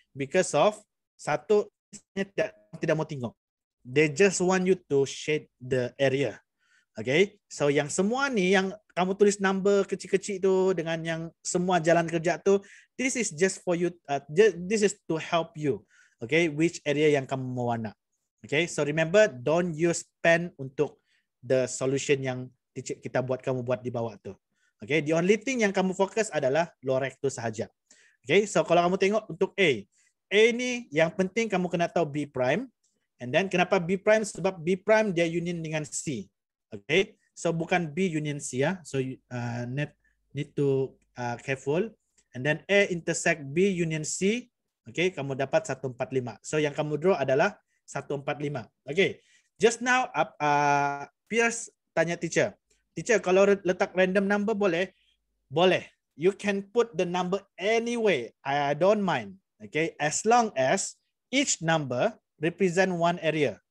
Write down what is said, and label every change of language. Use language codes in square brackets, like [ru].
[en] Because of [ms] satu tidak mau tengok. [en] They just want you to shade the area. [ms] Okay, so yang semua ni yang kamu tulis number kecil-kecil tu dengan yang semua jalan kerja tu, [en] this is just for you. This is to help you. [ms] Okay, [en] which area [ms] yang kamu mau warna. [en] Okay, so remember don't use pen untuk the solution [ms] yang kita buat kamu buat di bawah tu. [en] Okay, the only thing [ms] yang kamu fokus adalah lower rectus sahaja. Okay, so kalau kamu tengok untuk A ni yang penting kamu kena tahu B prime. And then kenapa B prime? Sebab B prime dia union dengan C. Okay, so bukan B union C ya. So [en] need to careful. And then A intersect B union C. Okay, [ms] kamu dapat 145. So yang kamu draw adalah 145. Okay, just now Pierce tanya teacher. [en] Teacher, [ms] kalau letak random number boleh? Boleh. [en] You can put the number anyway. I don't mind. Okay, as long as each number represent one area.